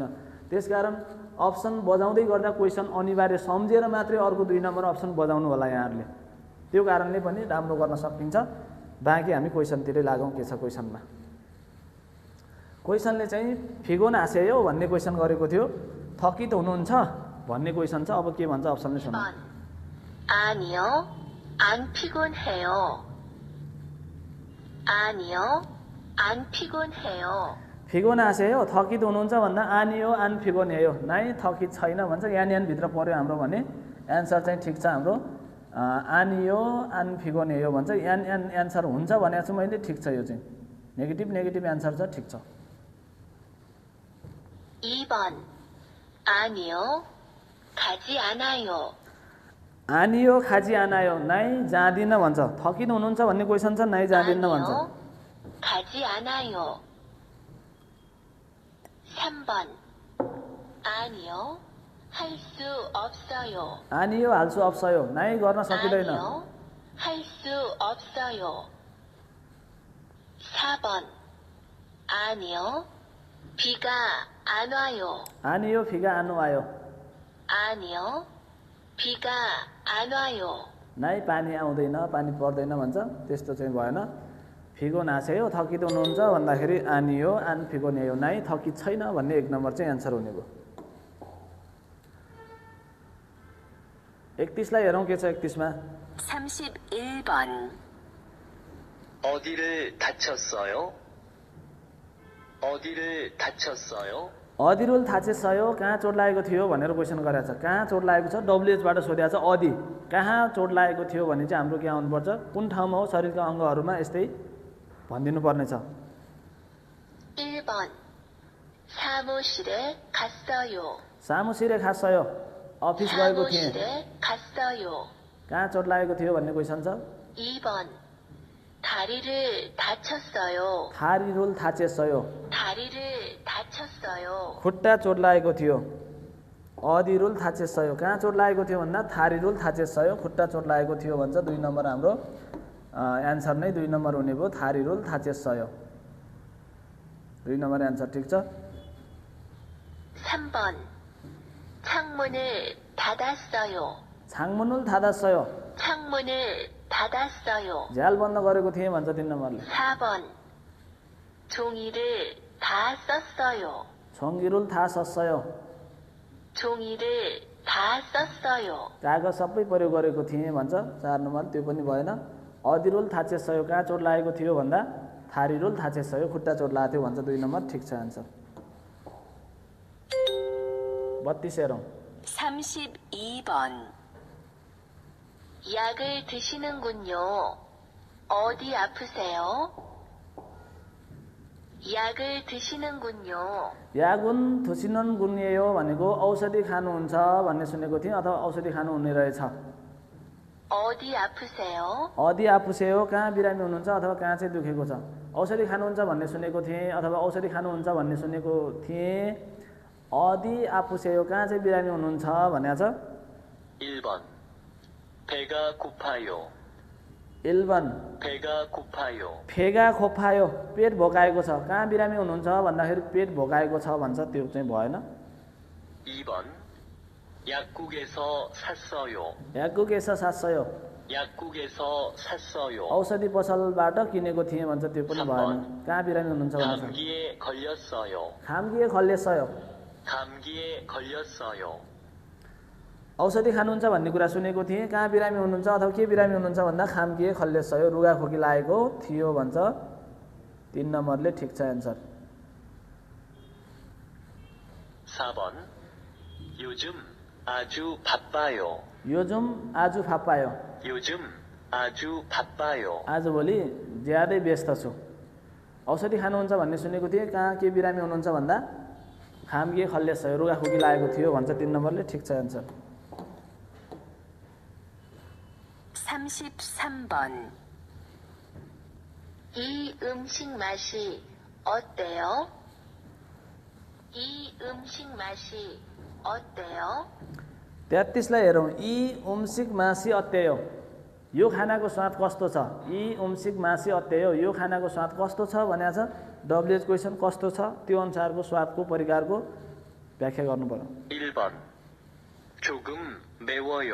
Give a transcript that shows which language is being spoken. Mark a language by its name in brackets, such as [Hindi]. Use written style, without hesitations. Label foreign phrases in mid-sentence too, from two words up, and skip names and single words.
[Nepali] त्यसकारण अप्सन बजाउँदै गर्दा क्वेसन अनिवार्य सम्झेर मात्रै अर्को 2 नम्बर अप्सन बजाउनु होला यहाँहरूले। त्यो कारणले पनि राम्रो गर्न सकिन्छ। बाँकी हामी क्वेसनतिरै लागौँ के छ क्वेसनमा। क्वेसनले चाहिँ फिगोनासे हो भन्ने क्वेसन गरेको थियो, थकित हुनुहुन्छ भन्ने क्वेसन छ। अब के भन्छ अप्सनले सुन्नु। [Korean] 아니요, 안 피곤해요. 아니요, 안 피곤해요. [Nepali] फिगोनासे हो थकित हुनुहुन्छ भन्दा [Korean] 아니요 안 피곤해요 [Nepali] नाइ थकित छैन भन्छ। यान यान भित्र पर्यो हाम्रो भने एन्सर चाहिँ ठिक छ हाम्रो। [Korean] 아니요 안 피곤해요 [Nepali] भन्छ, यान यान एन्सर हुन्छ भनेको छु मैले, ठिक छ। यो चाहिँ [English] negative negative answer [Nepali] छ, ठिक छ। [Korean] 2번 아니요, 가지 않아요. 아니요 가지 않아요 [Nepali] नाइ जाँदिन भन्छ। थकित हुनुहुन्छ भन्ने क्वेसन छ, नाइ जाँदिन भन्छ। [Korean] 아니요, 가지 않아요. 3번 아니요, 할 수 없어요. 아니요 할 수 없어요 [Nepali] नाइ गर्न सकिँदैन। [Korean] 아니요, 할 수 없어요. 4번 아니요, 비가 안 와요. 아니요 비가 안 와요 아니요, 비가 안 와요. [Nepali] नाइ पानी आउँदैन पानी पर्दैन भन्छ। त्यस्तो चाहिँ भएन। फिगोनासे हो थकित हुनुहुन्छ भन्दाखेरि [Korean] 아니요 안 피곤해요 [Nepali] नाइ थकित छैन भन्ने 1 नम्बर चाहिँ एन्सर हुने भयो। 31 लाई हेरौँ के छ 31 मा। [Korean] 31번. 어디를 다쳤어요? 어디를 다쳤어요? 어디를 다쳤어요? [Nepali] कहाँ चोट लागेको थियो भनेर क्वेसन गरेको छ। कहाँ चोट लागेको छ डब्लुएचबाट सोधेको छ। अदि कहाँ चोट लागेको थियो भने चाहिँ हाम्रो के आउनुपर्छ, कुन ठाउँमा हो शरीरका अङ्गहरूमा, यस्तै भनिदिनु पर्नेछ। [Korean] 1번 사무실에 갔어요. 사무실에 갔어요, [Nepali] अफिस गएको थिएँ। [Korean] 사무실에 갔어요. [Nepali] कहाँ चोट लागेको थियो भन्ने क्वेसन छ। [Korean] 2번 다리를 다쳤어요. 다리를 다쳤어요, 다리를 다쳤어요. [Nepali] खुट्टा चोट लागेको थियो। [Korean] 어디를 다쳤어요, [Nepali] कहाँ चोट लागेको थियो भन्दा [Korean] 다리를 다쳤어요, [Nepali] खुट्टा चोट लागेको थियो भन्छ। 2 नम्बर हाम्रो एन्सर नै 2 नम्बर हुने भयो, [Korean] 다리를 다쳤어요. [Nepali] 2 नम्बर एन्सर ठिक छ। [Korean] 3번 창문을 닫았어요. 창문을 닫았어요, 창문을 닫았어요. [Nepali] झ्याल बन्द गरेको थिएँ भन्छ 3 नम्बरले। [Korean] 4번 종이를 다 썼어요. 종이를 다 썼어요, 종이를 다 썼어요. [Nepali] कागज सबै प्रयोग गरेको थिएँ भन्छ 4 नम्बर। त्यो पनि भएन। [Korean] 어디를 다쳤어요, [Nepali] कहाँ चोट लागेको थियो भन्दा [Korean] 다리를 다쳤어요, [Nepali] खुट्टा चोट लागेको थियो भन्छ। 2 नम्बर ठिक छ एन्सर। 32 हेरौँ। [Korean] 32번. 약을 드시는군요. 어디 아프세요? 약을 드시는군요. 약을 드시는군요 [Nepali] भनेको औषधि खानुहुन्छ भन्ने सुनेको थिएँ, अथवा औषधि खानुहुने रहेछ। [Korean] 어디 아프세요? 어디 아프세요, [Nepali] कहाँ बिरामी हुनुहुन्छ अथवा कहाँ चाहिँ दुखेको छ। औषधि खानुहुन्छ भन्ने सुनेको थिएँ, अथवा औषधि खानुहुन्छ भन्ने सुनेको थिएँ। [Korean] 어디 아프세요, [Nepali] कहाँ चाहिँ बिरामी हुनुहुन्छ भनेको छ। [Korean] 1번 배가 고파요. 1번 배가 고파요. 배가 고파요, [Nepali] पेट भोकाएको छ। कहाँ बिरामी हुनुहुन्छ भन्दाखेरि पेट भोकाएको छ भन्छ, त्यो चाहिँ भएन। [Korean] 2번 약국에서 샀어요. 약국에서 샀어요, 약국에서 샀어요. [Nepali] औषधि पसलबाट किनेको थिएँ भन्छ, त्यो पनि भएन। कहाँ बिरामी हुनुहुन्छ भन्छ। [Korean] 감기에 걸렸어요. 감기에 걸렸어요, 감기에 걸렸어요. [Nepali] औषधि खानुहुन्छ भन्ने कुरा सुनेको थिएँ। कहाँ बिरामी हुनुहुन्छ अथवा के बिरामी हुनुहुन्छ भन्दा [Korean] 감기에 걸렸어요, [Nepali] रुगाखोकी लागेको थियो भन्छ। 3 नम्बरले ठिक छ एन्सर। [Korean] 4번 요즘 아주 바빠요. 요즘 아주 바빠요, 요즘 아주 바빠요. [Nepali] आजभोलि ज्यादै व्यस्त छु। औषधि खानुहुन्छ भन्ने सुनेको थिएँ। कहाँ के बिरामी हुनुहुन्छ भन्दा [Korean] 감기에 걸렸어요, [Nepali] रुगाखोकी लागेको थियो भन्छ। 3 नम्बरले ठिक छ एन्सर। [Korean] 33번. 이 음식 맛이 어때요? 이 음식 맛이 어때요? [Nepali] 33 लाई हेरौँ। [Korean] 이 음식 맛이 어때요, [Nepali] यो खानाको स्वाद कस्तो छ। [Korean] 이 음식 맛이 어때요, [Nepali] यो खानाको स्वाद कस्तो छ भनेको छ। [English] WH question [Nepali] कस्तो छ, त्यो अनुसारको स्वादको परिकारको व्याख्या गर्नु पर्यो। [Korean] 1번 조금 매워요.